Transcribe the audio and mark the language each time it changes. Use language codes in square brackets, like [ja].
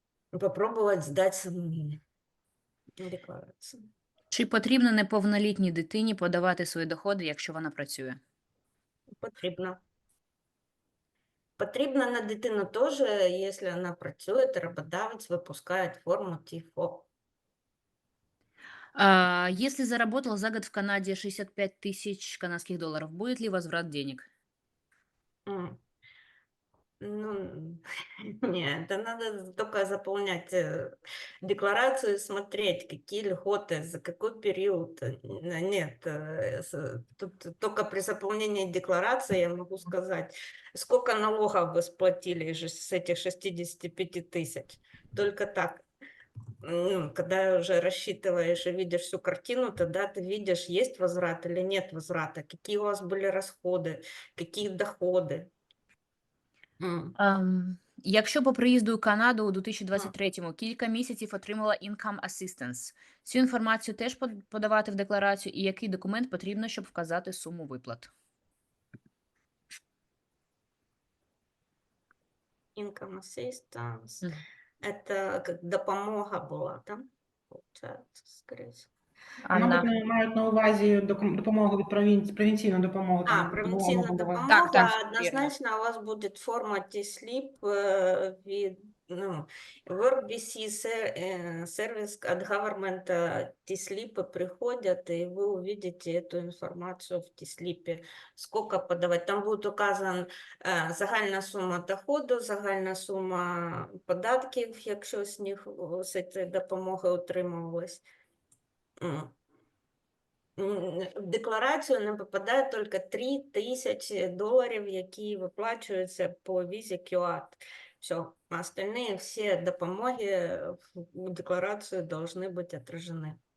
[ru] Попробовать сдать самому декларацію. [uk] Чи потрібно неповнолітній дитині подавати свої доходи, якщо вона працює? Потрібно. Потрібно на дитину теж, якщо вона працює, то роботодавець випускає форму ТІФО. [ru] Если заработал за год в Канаде 65 000 канадских долларов, будет ли возврат денег? Ну, нет, это надо только заполнять декларацию и смотреть, какие льготы, за какой период. Нет, тут только при заполнении декларации я могу сказать, сколько налогов вы сплатили с этих 65 тысяч. Только так. Ну, когда уже рассчитываешь и видишь всю картину, тогда ты видишь, есть возврат или нет возврата, какие у вас были расходы, какие доходы. [uk] Якщо по приїзду у Канаду у 2023-му кілька місяців отримала Income Assistance, цю інформацію теж подавати в декларацію, і який документ потрібно, щоб вказати суму виплат? [en] Income Assistance. [ru] Это как допомога была, да? Получается, скорее всего. [uk] Мабуть, мають на увазі допомогу від провінційну допомогу. Там, Провінційна допомогу. допомога, Так, однозначно у вас буде форма T-slip від [ru] Work BC сервис от government T-slip приходят, и вы увидите эту информацию в T-slip, сколько подавать. [uk] Там будет указан загальна сума доходу, загальна сума податків, якщо з них з цієї допомоги отримувалось. В декларацію не попадає тільки $3000, які виплачуються по візі QAT. [ru] Все, остальные все допомоги в декларацию должны быть отражены.